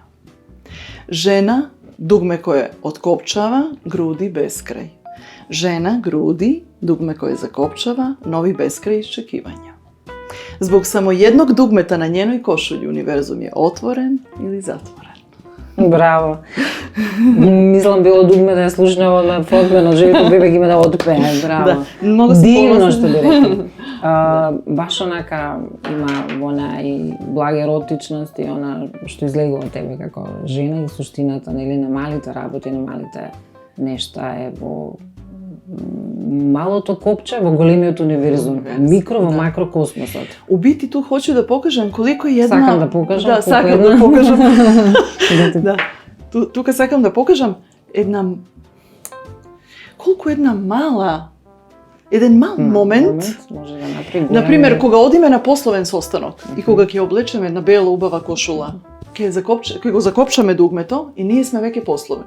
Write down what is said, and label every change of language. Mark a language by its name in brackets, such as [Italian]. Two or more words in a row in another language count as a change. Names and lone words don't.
[Croatian] Žena, dugme koje otkopčava, grudi beskraj. Žena, grudi, dugme koje zakopčava, novi beskraj iščekivanja. Zbog samo jednog dugmeta na njenoj košulji univerzum je otvoren ili zatvoren. [Macedonian] Браво. Мислам било дугме да ја слушнем од фрагмент од Живото бебе има да отпее. Браво. Да, многу се Дивно полазни. што би рекли. Баш онака има во неа и блага еротичност и она што излегува од тебе како жена и суштината нели на малите работи, на малите нешта е во малото копче во големиот универзум, микро во макрокосмосот. [Croatian] U biti tu hoću da pokažem koliko je jedna... [Macedonian] Сакам да покажам. [Croatian] Da, [Macedonian] колку sakam една- [Croatian] da pokažem. [Macedonian] Да. Da. Тука сакам да покажам колку една мала, еден мал момент. Може да направи Например, големи- кога одиме на пословен состанок и кога ќе облечеме една бела убава кошула, ќе го закопчаме дугмето и ние сме веќе пословни.